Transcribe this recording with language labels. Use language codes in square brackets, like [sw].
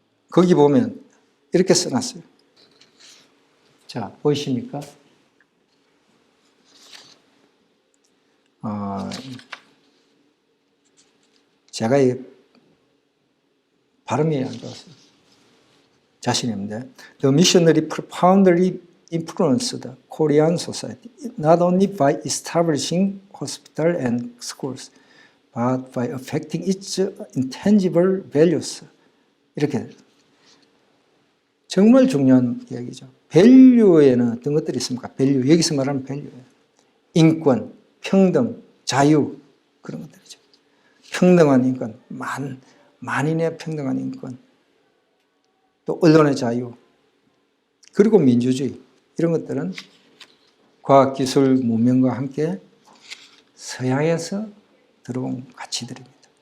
[ko] 거기 보면 이렇게 써놨어요. 자, 보이십니까? 제가 이 발음이 안 좋았어요. 자신이 없는데, [en] The missionary profoundly influenced Korean society, not only by establishing hospitals and schools, but by affecting its intangible values. [ko] 이렇게 정말 중요한 이야기죠. 밸류에는 어떤 것들이 있습니까? 밸류, 여기서 말하는 밸류예요. 인권, 평등, 자유, 그런 것들이죠. 평등한 인권, 만인의 평등한 인권, 또 언론의 자유, 그리고 민주주의, 이런 것들은 과학기술 문명과 함께 서양에서 들어온 가치들입니다.